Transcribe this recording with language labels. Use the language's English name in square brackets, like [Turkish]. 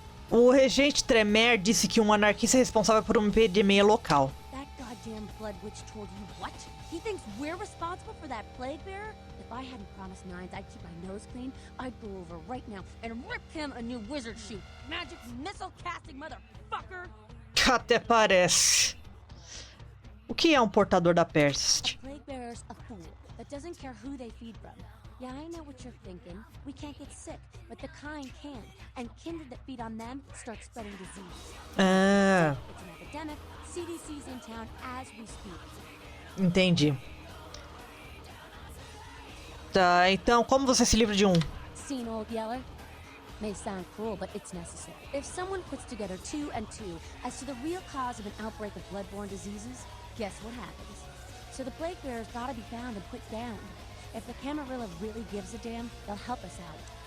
[Portuguese] O regente Tremer disse que um anarquista é responsável por uma epidemia local. [English] That goddamn blood witch told you what? He thinks we're responsible for that plague bearer? If I hadn't promised Nines I'd keep my nose clean, I'd go over right now and rip him a new wizard shoot. Magic missile casting motherfucker! [Portuguese] Até parece. O que é um portador da peste? [English] A plague bearer's a fool that doesn't care who they feed from. Yeah, I know what you're thinking. We can't get sick, but the kind can. And kindred that feed on them start spreading disease. Ah, It's an epidemic. CDC's in town as we speak. [Portuguese] entendi. Tá, então como você se livra de um? [English] Seen old Yeller? May sound cruel, but it's necessary. If someone puts together 2 and 2 as to the real cause of an outbreak of bloodborne diseases, guess what happens? So the plague bearer's gotta be found and put down. If the Camarilla really gives a damn, they'll help us out.